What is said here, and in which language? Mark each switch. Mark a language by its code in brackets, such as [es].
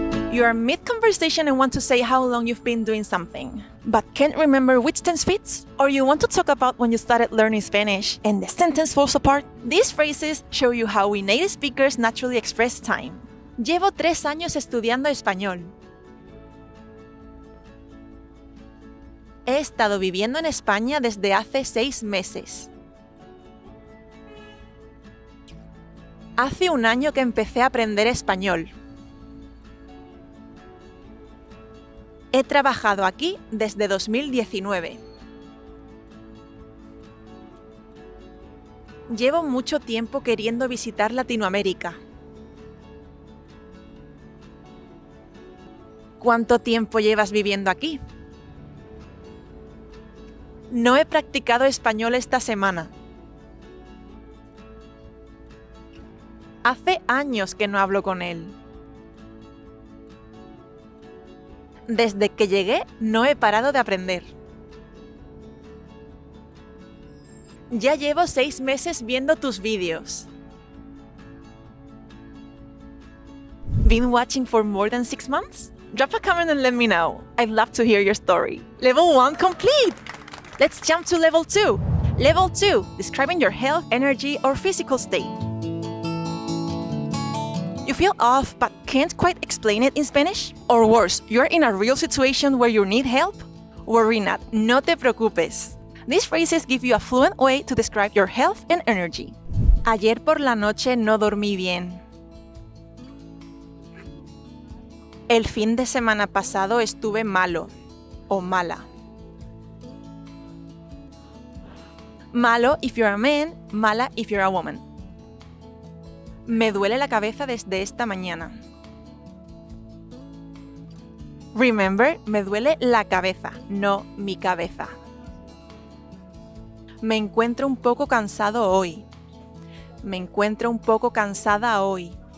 [en] You are mid-conversation and want to say how long you've been doing something, but can't remember which tense fits? Or you want to talk about when you started learning Spanish and the sentence falls apart? These phrases show you how we native speakers naturally express time. [es] Llevo 3 años estudiando español. He estado viviendo en España desde hace 6 meses. Hace un año que empecé a aprender español. He trabajado aquí desde 2019. Llevo mucho tiempo queriendo visitar Latinoamérica. ¿Cuánto tiempo llevas viviendo aquí? No he practicado español esta semana. Hace años que no hablo con él. Desde que llegué, no he parado de aprender. Ya llevo 6 meses viendo tus vídeos. [en] Been watching for more than 6 months? Drop a comment and let me know. I'd love to hear your story. Level 1 complete! Let's jump to Level 2. Level 2, describing your health, energy, or physical state. You feel off but can't quite explain it in Spanish? Or worse, you're in a real situation where you need help? Worry not, [es] no te preocupes. [en] These phrases give you a fluent way to describe your health and energy. [es] Ayer por la noche no dormí bien. El fin de semana pasado estuve malo o mala. [en] Malo if you're a man, mala if you're a woman. [es] Me duele la cabeza desde esta mañana. [en] Remember, [es] me duele la cabeza, no mi cabeza. Me encuentro un poco cansado hoy. Me encuentro un poco cansada hoy.